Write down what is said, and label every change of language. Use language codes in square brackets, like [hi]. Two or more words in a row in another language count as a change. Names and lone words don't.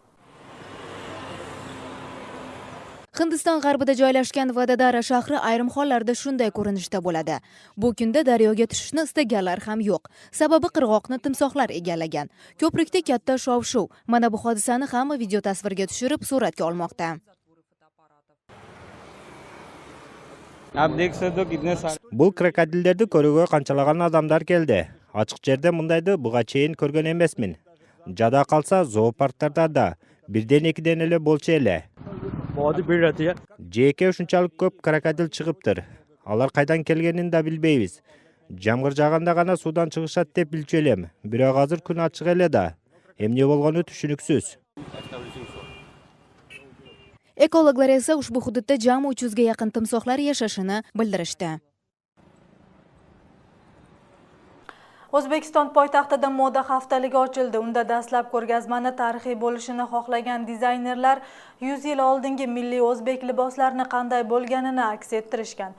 [uz] Hindiston g'arbida joylashgan Vadodara shahri ayrim hollarda shunday ko'rinishda bo'ladi. Bu kunda daryoga tushishni istaganlar ham yo'q. Sababi qirg'oqni timsohlar egallagan. Ko'prikda katta shov-shuv. Mana bu hodisani hamma video tasvirga tushirib suratga olmoqda. [ky] Бұл крокодилдерді көрүүгө канчалаган адамдар келди. Ачык жерде мындайды буга чейин көргөн эмесмин. Жада калса зоопарктарда да бирден экиден эле болчу эле. Жеке ушунчалык көп крокодил чыгыптыр. Алар кайдан келгенин да билбейбиз. Жамгыр жаганда гана суудан чыгышат деп билчү элем. Бирок азыр күн ачык эле да. Эмне болгону түшүнүксүз. [uz] Ekologlar esa ushbu hududda jami 300 ga yaqin timsohlar yashashini bildirishdi. O'zbekiston poytaxtida moda haftaligi ochildi. Unda dastlab ko'rgazmani tarixiy bo'lishini xohlagan dizaynerlar 100 yil oldingi milliy o'zbek liboslarini qanday bo'lganini aks ettirishgan.